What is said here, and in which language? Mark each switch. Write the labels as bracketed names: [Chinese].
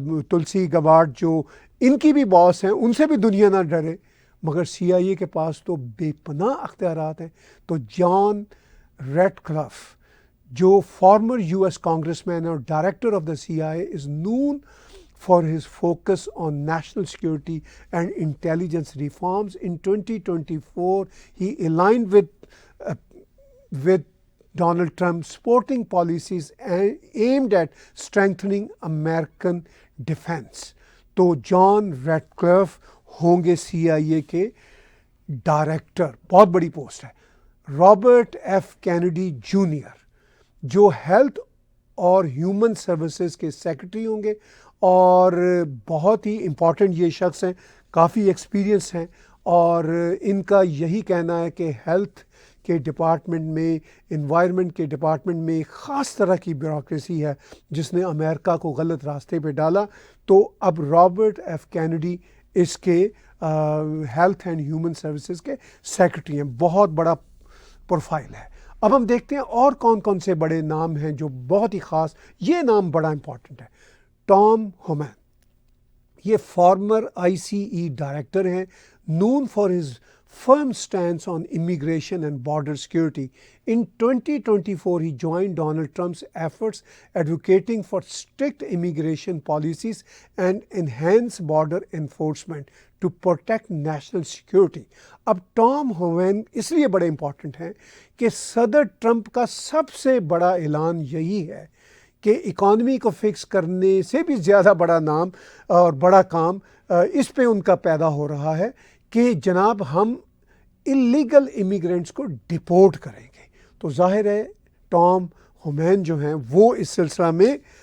[Urdu] تلسی گبارڈ جو ان کی بھی باس ہیں ان سے بھی دنیا نہ ڈرے، مگر سی آئی اے کے پاس تو بے پناہ اختیارات ہیں۔ تو جان ریڈ کلف جو فارمر یو ایس کانگریس مین اور director of the C I a is known [English] for his focus on national security and intelligence reforms. In 2024, he aligned with Donald Trump, supporting policies aimed at strengthening American defense. [Urdu] تو جان red کلف ہوں گے سی آئی اے کے director, بہت بڑی post ہے۔ Robert F Kennedy junior جو health اور human services کے سیکرٹری ہوں گے، اور بہت ہی امپورٹنٹ یہ شخص ہیں، کافی ایکسپیرینس ہیں، اور ان کا یہی کہنا ہے کہ ہیلتھ کے ڈپارٹمنٹ میں، انوائرمنٹ کے ڈپارٹمنٹ میں ایک خاص طرح کی بیوروکریسی ہے جس نے امریکہ کو غلط راستے پہ ڈالا۔ تو اب رابرٹ ایف کینیڈی اس کے ہیلتھ اینڈ ہیومن سروسز کے سیکرٹری ہیں، بہت بڑا پروفائل ہے۔ اب ہم دیکھتے ہیں اور کون کون سے بڑے نام ہیں جو بہت ہی خاص، یہ نام بڑا امپورٹنٹ ہے۔ ٹام ہومین، یہ فارمر آئی سی ای ڈائریکٹر ہیں، [English] known for his firm stance on immigration and border security. In 2024, he joined Donald Trump's efforts advocating for strict immigration policies and enhanced border enforcement to protect national security. [Urdu] اب Tom human اس لیے بڑے important ہیں کہ صدر Trump کا سب سے بڑا اعلان یہی ہے کہ اکانومی کو فکس کرنے سے بھی زیادہ بڑا نام اور بڑا کام اس پہ ان کا پیدا ہو رہا ہے کہ جناب ہم اللیگل امیگرینٹس کو ڈپورٹ کریں گے۔ تو ظاہر ہے ٹام ہومین جو ہیں وہ اس سلسلہ میں